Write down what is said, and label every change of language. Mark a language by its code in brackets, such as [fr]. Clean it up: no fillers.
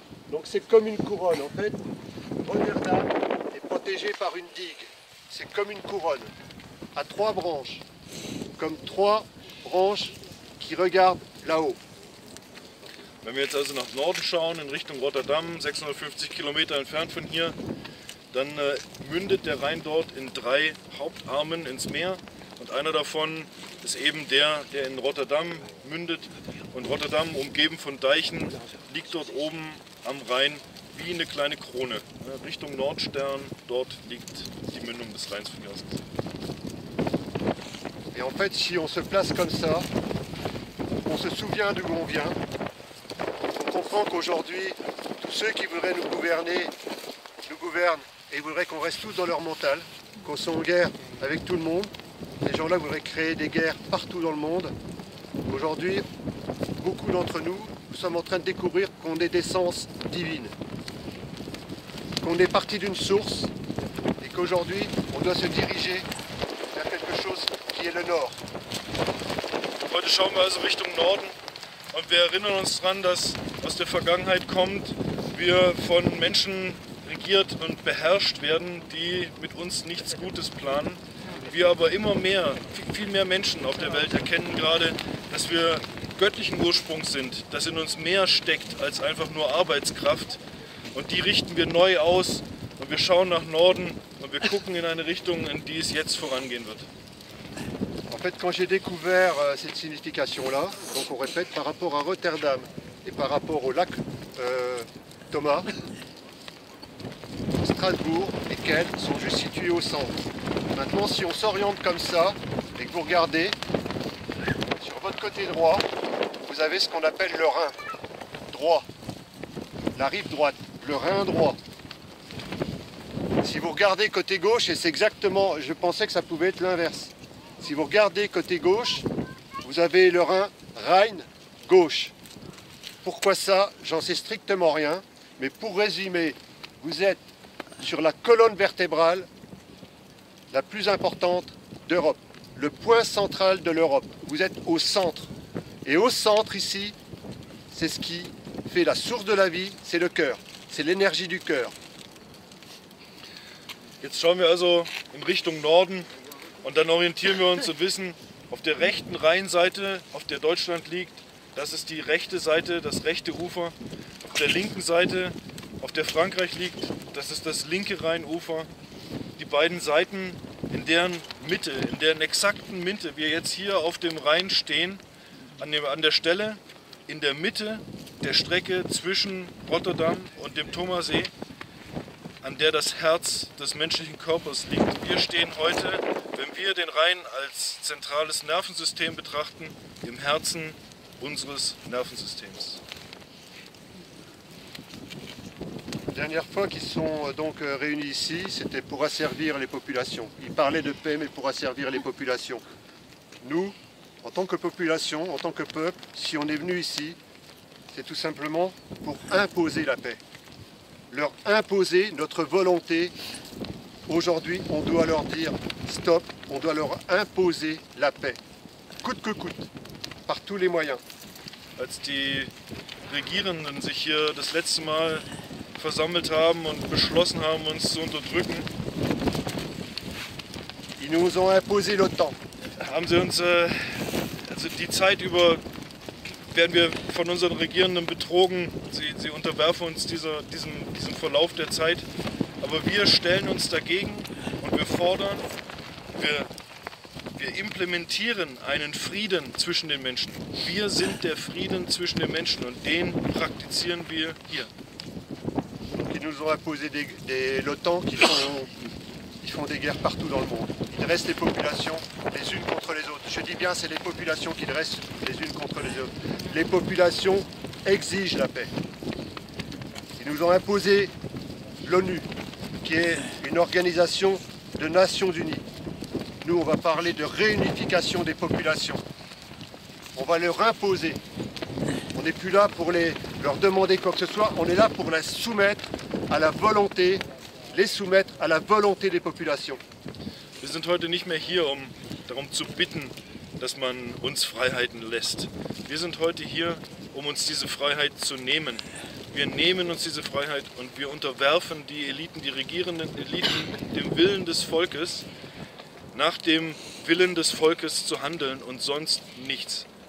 [fr] Donc c'est comme une couronne. En fait, Rotterdam est protégé par une digue. C'est comme une couronne, à trois branches, comme trois branches qui regardent là-haut. [de] Wenn wir jetzt also nach Norden schauen, in Richtung Rotterdam, 650 Kilometer entfernt von hier, dann mündet der Rhein dort in drei Hauptarmen ins Meer. Und einer davon ist eben der in Rotterdam mündet. Und Rotterdam, umgeben von Deichen, liegt dort oben am Rhein wie eine kleine Krone. Richtung Nordstern, dort liegt die Mündung des Rheins von hier aus. [fr] Et en fait, si on se place comme ça, on se souvient d'où on vient. On comprend qu'aujourd'hui, tous ceux qui voudraient nous gouverner, nous gouvernent et voudraient qu'on reste tous dans leur mental, qu'on soit en guerre avec tout le monde. Ces gens-là voudraient créer des guerres partout dans le monde. Aujourd'hui, beaucoup d'entre nous, nous sommes en train de découvrir qu'on est d'essence divine, qu'on est parti d'une source et qu'aujourd'hui, on doit se diriger vers quelque chose qui est le Nord. [de] Heute schauen wir also Richtung Norden und wir erinnern uns daran, dass aus der Vergangenheit kommt, wir von Menschen regiert und beherrscht werden, die mit uns nichts Gutes planen. Wir aber immer mehr, viel mehr Menschen auf der Welt erkennen gerade, dass wir göttlichen Ursprungs sind, dass in uns mehr steckt als einfach nur Arbeitskraft. Und die richten wir neu aus und wir schauen nach Norden und wir gucken in eine Richtung, in die es jetzt vorangehen wird. [fr] En fait, quand j'ai découvert cette signification-là, donc on répète, par rapport à Rotterdam et par rapport au lac Thomas, Strasbourg et Kehl sont juste situés au centre. Maintenant, si on s'oriente comme ça et que vous regardez, sur votre côté droit, vous avez ce qu'on appelle le Rhin droit, la rive droite, le Rhin droit. Si vous regardez côté gauche, et c'est exactement, je pensais que ça pouvait être l'inverse. Si vous regardez côté gauche, vous avez le Rhin gauche. Pourquoi ça? J'en sais strictement rien. Mais pour résumer, vous êtes sur la colonne vertébrale la plus importante d'Europe, le point central de l'Europe. Vous êtes au centre. Et au centre ici, c'est ce qui fait la source de la vie, c'est le cœur, c'est l'énergie du cœur. [de] Jetzt schauen wir also in Richtung Norden und dann orientieren wir uns und wissen, auf der rechten Rheinseite, auf der Deutschland liegt, das ist die rechte Seite, das rechte Ufer. Auf der linken Seite, auf der Frankreich liegt, das ist das linke Rheinufer. Die beiden Seiten, in deren Mitte, in deren exakten Mitte wir jetzt hier auf dem Rhein stehen, an der Stelle, in der Mitte der Strecke zwischen Rotterdam und dem Thomasee, an der das Herz des menschlichen Körpers liegt. Wir stehen heute, wenn wir den Rhein als zentrales Nervensystem betrachten, im Herzen unseres Nervensystems. [fr] La dernière fois qu'ils sont donc réunis ici, c'était pour asservir les populations. Ils parlaient de paix, mais pour asservir les populations. Nous, en tant que population, en tant que peuple, si on est venu ici, c'est tout simplement pour imposer la paix. Leur imposer notre volonté. Aujourd'hui, on doit leur dire stop, on doit leur imposer la paix. Coûte que coûte, par tous les moyens. [de] Als die Regierenden sich hier das letzte Mal versammelt haben und beschlossen haben, uns zu unterdrücken, [fr] ils nous ont imposé l'OTAN. [de] Haben sie uns, also die Zeit über werden wir von unseren Regierenden betrogen. Sie unterwerfen uns diesem Verlauf der Zeit. Aber wir stellen uns dagegen und wir fordern, wir Wir implementieren einen Frieden zwischen den Menschen. Wir sind der Frieden zwischen den Menschen und den praktizieren wir hier. [fr] Ils nous ont imposé l'OTAN qui font des guerres partout dans le monde. Ils dressent les populations les unes contre les autres. Je dis bien, c'est les populations qui dressent les unes contre les autres. Les populations exigent la paix. Ils nous ont imposé l'ONU, qui est une organisation de Nations Unies. Nous, on va parler de réunification des populations. On va leur imposer. On n'est plus là pour leur demander quoi que ce soit, on est là pour les soumettre à la volonté des populations. [de] Wir sind heute nicht mehr hier, um darum zu bitten, dass man uns Freiheiten lässt. Wir sind heute hier, um uns diese Freiheit zu nehmen. Wir nehmen uns diese Freiheit und wir unterwerfen die Eliten, die regierenden Eliten, dem Willen des Volkes, nach dem Willen des Volkes zu handeln und sonst nichts.